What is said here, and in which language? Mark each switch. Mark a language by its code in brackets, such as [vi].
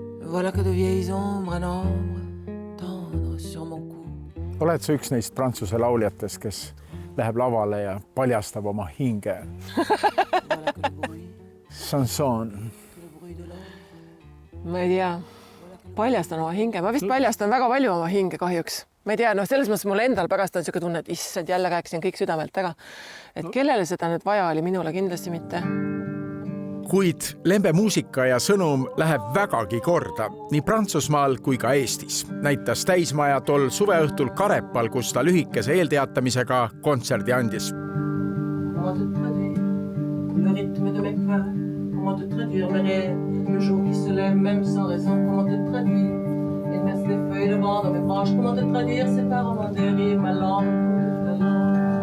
[fr] Voilà que de vieilles ombres à nombre tendre sur mon cou. [et] Oled sa üks neist prantsuse lauljatest, kes läheb lavale ja paljastab oma hinge? [fr] Chanson. [et] Ma ei tea, paljastan oma hinge. Ma vist paljastan väga palju oma hinge kahjuks. Ma ei tea, selles mõttes mul endal pärast on siuke tunne, et issand, jälle rääkisin kõik südamelt ära. Et kellele seda nüüd vaja oli, minule kindlasti mitte. Kuid Lembe muusika ja sõnum läheb vägagi korda nii Prantsusmaal kui ka Eestis. Näitas täismaja tol suveõhtul Karepal, kus ta lühikese eelteatamisega kontserdi andis. [fr] Comment te traduire le rythme de mes peurs? Comment te traduire mes rêves? Le jour qui se lève même sans raison. Comment te traduire? Il me reste des feuilles de vent dans mes branches. Comment te traduire ces paroles dérive ma langue de ta langue?